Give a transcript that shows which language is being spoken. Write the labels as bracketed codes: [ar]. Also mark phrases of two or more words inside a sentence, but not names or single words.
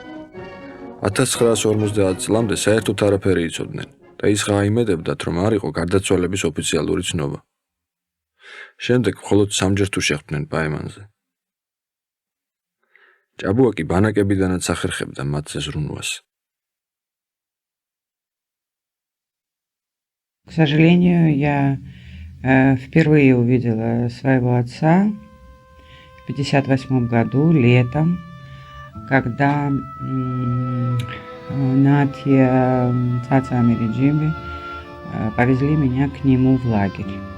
[ka] 1950 წლამდე საერთოდ არაფერი იცოდნენ და ის გაიმედებდათ, რომ არ იყო გარდაცვალების ოფიციალური ცნობა. შემდეგ მხოლოდ სამჯერ თუ შეხვდნენ პაემანზე. ჭაბუა კი ბანაკებიდანაც ახერხებდა მათზე ზრუნვას. [ru] К сожалению, я впервые увидела своего отца в 1958 году, летом, когда Натья Цаца Америджимби повезли меня к нему в лагерь.